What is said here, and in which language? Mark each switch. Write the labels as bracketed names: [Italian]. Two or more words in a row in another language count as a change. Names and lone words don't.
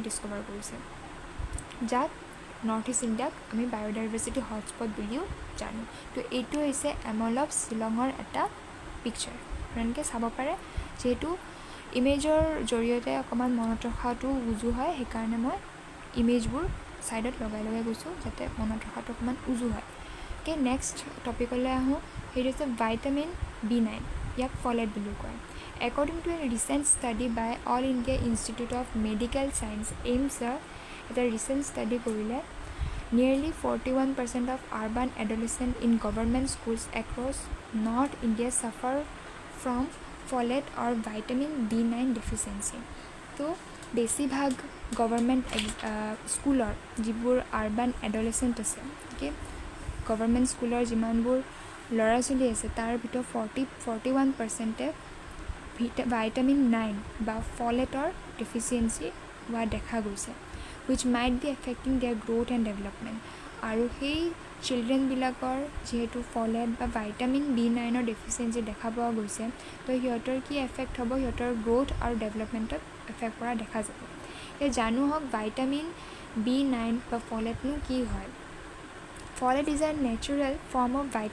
[Assamese] ডিস্কভাৰ কৰিছে যাক নৰ্থ ইষ্ট ইণ্ডিয়াক আমি [English] biodiversity hotspot [Assamese] বুলিও জানো তো এইটো হৈছে এমলপ শ্বিলঙৰ এটা পিকচাৰ আপোনালোকে চাব পাৰে যিহেতু ইমেজৰ জৰিয়তে অকণমান মনত ৰখাটো উজু হয় সেইকাৰণে মই ইমেজবোৰ সাইডত লগাই গৈছোঁ যাতে মনত ৰখাটো অকণমান উজু হয় [English] okay next topicলৈ [Assamese] আহোঁ সেইটো হৈছে ভাইটামিন B9 ইয়াক ফলেট বুলি কয় [English] According to a recent study by All India Institute of Medical Science AIIMS [Assamese] এটা [English] recent study [Assamese] কৰিলে [English] nearly 41% of urban adolescents in government schools across North India suffer from folate or vitamin B9 deficiency [Assamese] তো বেছিভাগ [English] government schoolৰ [Assamese] যিবোৰ [English] urban adolescent [Assamese] আছে অ'কে [English] government schoolৰ [Assamese] যিমানবোৰ ল'ৰা ছোৱালী আছে তাৰ ভিতৰত 41%ে ভাইটামিন 9 বা ফলেটৰ ডেফিচিয়েঞ্চি হোৱা দেখা গৈছে [English] which might be affecting their growth and development [Assamese] আৰু সেই চিলড্ৰেনবিলাকৰ যিহেতু ফলেট বা ভাইটামিন B9ৰ ডেফিচিয়েঞ্চি দেখা পোৱা গৈছে তো সিহঁতৰ কি এফেক্ট হ'ব সিহঁতৰ গ্ৰ'থ আৰু ডেভেলপমেণ্টত এফেক্ট কৰা দেখা যাব এই জানো হওক ভাইটামিন B9 বা ফলেটনো কি হয় [English] folate is a natural form of